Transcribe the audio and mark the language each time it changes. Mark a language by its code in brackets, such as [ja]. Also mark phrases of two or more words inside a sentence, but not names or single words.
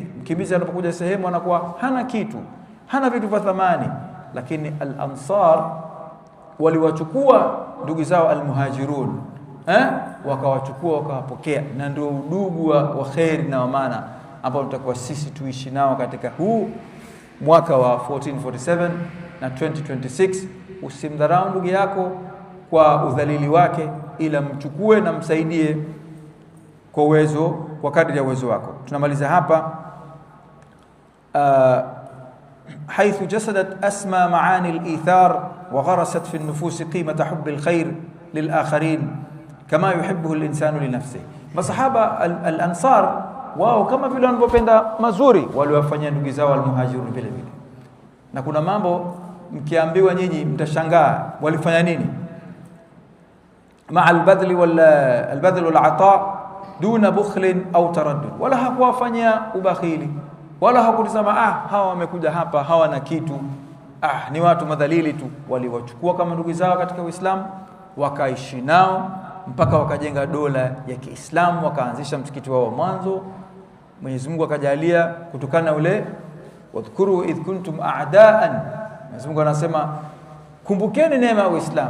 [sw] Mkimbizi anapokuja sehemu anakuwa hana kitu, hana vitu vya thamani, lakini al-Ansar waliwachukua ndugu zao al-Muhajirun, wakawachukua wakawapokea, na ndio udugu wa khair na maana ambao tutakuwa sisi tuishi nao katika huu mwaka wa 1447 na 2026. Usimdharau ndugu yako kwa udhalili wake, ila mchukue na msaidie kwa uwezo, kwa kadri ya uwezo wako. Tunamaliza hapa. [ar] حيث جسدت أسمى معاني الإيثار وغرست في النفوس قيمة حب الخير للآخرين كما يحبه الإنسان لنفسه. [sw] Masahaba al-Ansar wao kama vile wanavyopenda mazuri waliwafanyia ndugu zao al-Muhajirun vile vile. Na kuna mambo mkiambiwa nyinyi mtashangaa walifanya nini. [ar] مع البذل والعطاء دون بخل أو تردد. [sw] Wala hakuwafanyia ubakhili, wala hakutisema hawa wamekuja hapa hawana kitu, ni watu madhalili tu. Waliwachukua kama ndugu zao katika Uislamu, wakaishi nao mpaka wakajenga dola ya Kiislamu, wakaanzisha msikiti wao mwanzo. Mwenyezi Mungu akajalia kutokana ule [ar] واذكروا إذ كنتم أعداء [sw] Mwenyezi Mungu anasema kumbukeni neema ya Uislamu.